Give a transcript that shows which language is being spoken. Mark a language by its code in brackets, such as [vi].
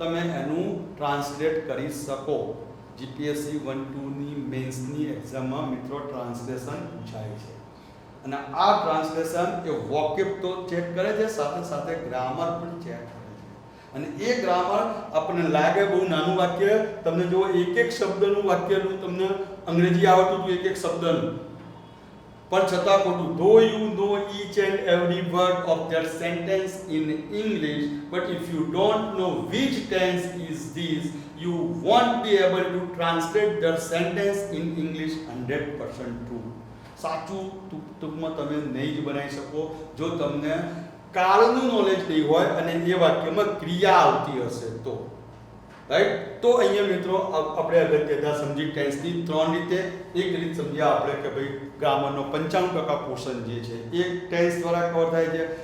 [gu] તમે એનું ટ્રાન્સલેટ કરી શકો. જીપીએસસી 1-2 ની મેન્સની એક્ઝામમાં મિત્રો ટ્રાન્સલેશન પૂછાય છે અને આ ટ્રાન્સલેશન એ વોકેબ તો ચેક કરે છે, સાથે સાથે ગ્રામર પણ ચેક કરે છે. અને એ ગ્રામર આપણને લાગે બહુ નાનું વાક્ય, તમને જો એક શબ્દનું વાક્યનું તમને અંગ્રેજી આવડતું હતું એક શબ્દનું, પણ છતાં ખોટું. [en] Though you know each and every word of that sentence in English, but if you don't know which tense is this, you won't be able to translate that sentence in English 100% true. [gu] સાચું ટૂંકમાં તમે નહીં જ બનાવી શકો જો તમને કાળનું knowledge નહીં હોય અને એ વાક્યમાં ક્રિયા આવતી હશે તો. રાઈટ? તો અહીંયા મિત્રો આપણે અગત્યતા સમજી ટેન્સની 3 રીતે. એક રીત સમજ્યા આપણે કે ભાઈ ગ્રામરનો 95% પોર્શન જે છે એ ટેન્સ દ્વારા કવર થાય છે.